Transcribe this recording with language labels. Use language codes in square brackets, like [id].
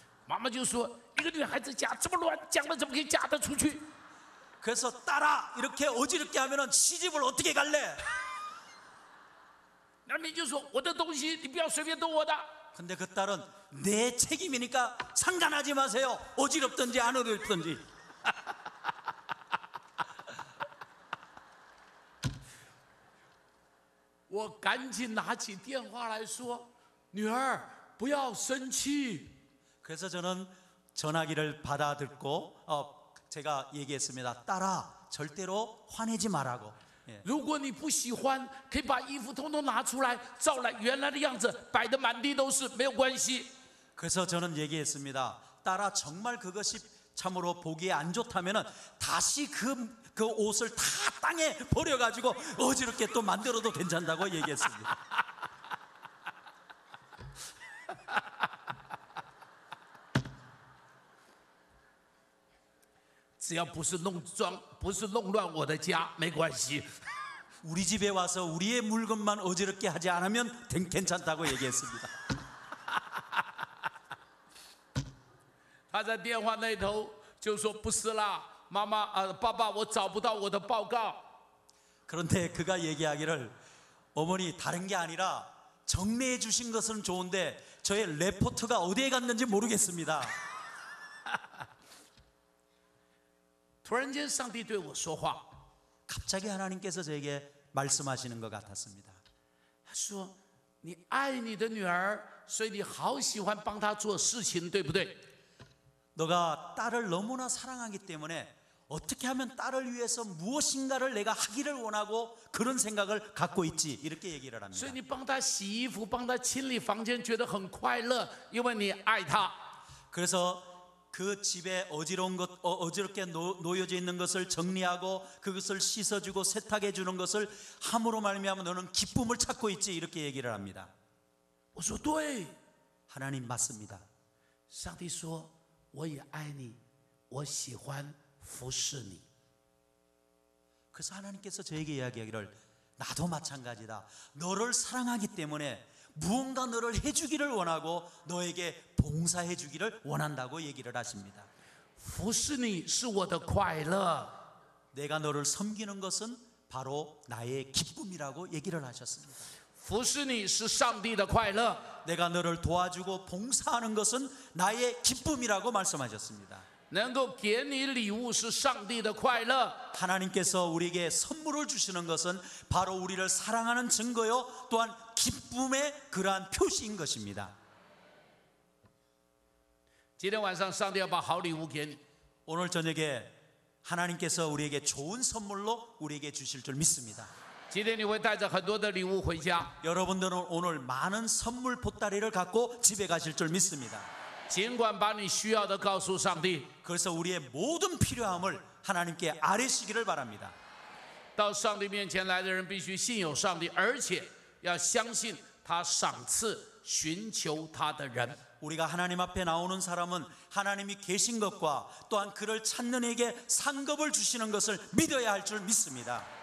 [zh] 妈妈就说：“一个女孩子家这么乱，讲了怎么可以嫁得出去？” [ko] 그래서 딸아 이렇게 어지럽게 하면은 시집을 어떻게 갈래? [zh] 那你就说我的东西你不要随便动我的。 [ko] 근데 그 딸은 내 책임이니까 상관하지 마세요. 어지럽든지 안 어지럽든지. [zh] 我赶紧拿起电话来说：“女儿，不要生气。” [ko] 그래서 저는 전화기를 받아 듣고 제가 얘기했습니다. 딸아, 절대로 화내지 말라고. [zh] 如果你不喜欢，可以把衣服通通拿出来，照来原来的样子，摆得满地都是，没有关系。 [ko] 그래서 저는 얘기했습니다. 딸아, 정말 그것이 참으로 보기에 안 좋다면은 다시 그 옷을 다 땅에 버려가지고 어지럽게 또 만들어도 괜찮다고 얘기했습니다. [zh] 只要不是弄乱我的家，没关系。 [ko] 우리 집에 와서 우리의 물건만 어지럽게 하지 않으면 괜찮다고 얘기했습니다. [zh] 他在电话那头就说：“不是啦，妈妈爸爸，我找不到我的报告。” [ko] 그런데 그가 얘기하기를 어머니 다른 게 아니라 정리해 주신 것은 좋은데 저의 레포트가 어디에 갔는지 모르겠습니다. [zh] 突然间，上帝对我说话， [ko] 갑자기 하나님께서 저에게 말씀하시는 것 같았습니다. [zh] 他说：“你爱你的女儿，所以你好喜欢帮她做事情，对不对？” [ko] 너가 딸을 너무나 사랑하기 때문에 어떻게 하면 딸을 위해서 무엇인가를 내가 하기를 원하고 그런 생각을 갖고 있지, 이렇게 얘기를 [zh] 所以 [ko] 합니다. [zh] 你帮她洗衣服，帮她清理房间，觉得很快乐，因为你爱她。 [ko] 그래서 그 집에 어지럽게 놓여져 있는 것을 정리하고 그것을 씻어주고 세탁해 주는 것을 함으로 말미암아 너는 기쁨을 찾고 있지, 이렇게 얘기를 합니다. [zh] 我说对， [ko] 하나님 맞습니다. [zh] 上帝说我也爱你，我喜欢服侍你。 [ko] 그래서 하나님께서 저에게 이야기하기를 나도 마찬가지다. 너를 사랑하기 때문에 무언가 너를 해주기를 원하고 너에게 봉사해 주기를 원한다고 얘기를 하십니다. [zh] 服侍你是我的快乐。 [ko] 내가 너를 섬기는 것은 바로 나의 기쁨이라고 얘기를 하셨습니다. [zh] 服侍你是上帝的快乐。 [ko] 내가 너를 도와주고 봉사하는 것은 나의 기쁨이라고 말씀하셨습니다. [zh] 能够给你礼物是上帝的快乐。 [ko] 하나님께서 우리에게 선물을 주시는 것은 바로 우리를 사랑하는 증거요 또한 기쁨의 그러한 표시인 것입니다. [zh] 今天晚上，上帝要把好礼物给你。 [ko] 오늘 저녁에 하나님께서 우리에게 좋은 선물로 우리에게 주실 줄 믿습니다. [zh] 今天你会带着很多的礼物回家， [ko] 여러분들은 오늘 많은 선물 보따리를 갖고 집에 가실 줄 믿습니다. [zh] 尽管把你需要的告诉上帝。 [ko] 그래서 우리의 모든 필요함을 하나님께 아뢰시기를 바랍니다. [zh] 到上帝面前来的人必须信有上帝，而且要相信他赏赐寻求他的人。 [ko] 우리가 하나님 앞에 나오는 사람은 하나님이 계신 것과 또한 그를 찾는 이에게 상급을 주시는 것을 믿어야 할 줄 믿습니다.